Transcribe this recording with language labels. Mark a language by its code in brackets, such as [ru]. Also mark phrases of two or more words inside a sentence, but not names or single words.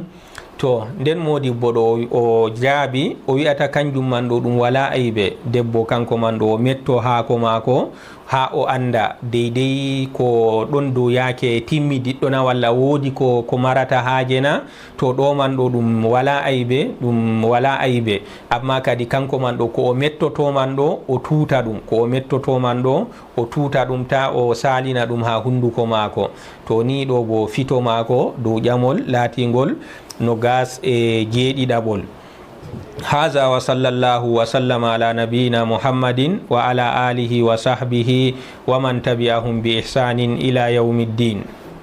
[ff] To nden modibbo ɗo o jaabi o wi'ata kanjum man ɗo ɗum wala aybe, debbo kanko man ɗo o metto haako maako ha o anda deydey ko ɗon dow yaake timmi diɗɗona walla woodi ko marata haajena, to ɗo man ɗo ɗum wala aybe, amma kadi kanko man ɗo ko o mettoto man ɗo o tuuta ɗum, ko o mettoto man ɗo o tuuta ɗum, ta o salina ɗum ha hunduko maako. To ni ɗo bo fito maako dow ƴamol laatingol no gas e jeeɗiɗaɓol. [ar] هذا وصلى الله وسلم على نبينا محمد وعلى آله وصحبه ومن تبعهم بإحسان إلى يوم الدين.